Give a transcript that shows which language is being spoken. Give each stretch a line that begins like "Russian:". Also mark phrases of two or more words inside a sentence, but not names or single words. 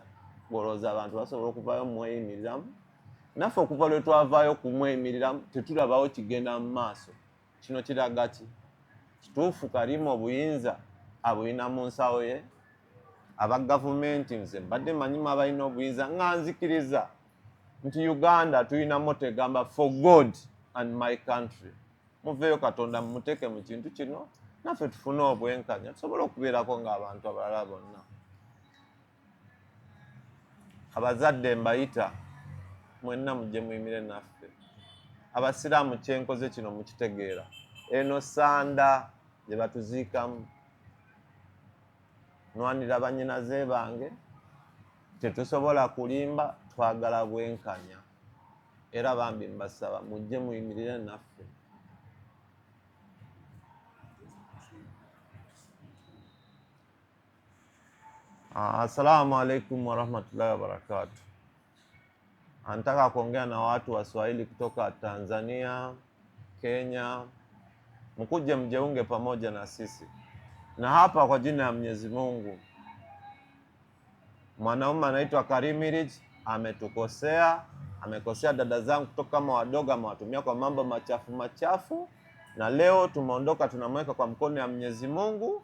Ganda: Bw'olowooza abantu basobola okuvaayo mweyimiriramu? Naffe okuva lwe twavaayo kumweyimiriramu tetulabawo kigenda mu maaso. Kino kiraga ki? Kituufu Karimu obuyinza abulina mu nsawo ye? Aba gavumenti nze mbadde manyimu abalina obuyinza nga nzikiriza nti Uganda tulina motto egamba
English: for God and my country.
Ganda: Muveyo Katonda muteke mu kintu kino naffe tufune obwenkanya tusobole okubeerako ng'abantu abalala bonna. Abazadde mbayita mwenna mujje muyimire naffe. Abasiraamu kyenkoze kino mukitegeera. Eno sanda gye batuziikamu nwanira bannyinaze bange tetusobola kulimba, twagala bwenkanya. Era bambi mbasaba mujje muyimirire naffe.
Arabic: السلام عليكم ورحمة الله وبركاته.
Swahili: Anataka kuongea na watu wa Swahili kutoka Tanzania, Kenya. Mkuje mjeunge pamoja na sisi. Na hapa kwa jina ya Mwenyezi Mungu, mwanaume anaitwa Karim Mirij ametukosea, amekosea dada zangu kutoka kama wadogo, amewatumia kwa mambo machafu, na leo tumeondoka tunamweka kwa mkono ya Mwenyezi Mungu.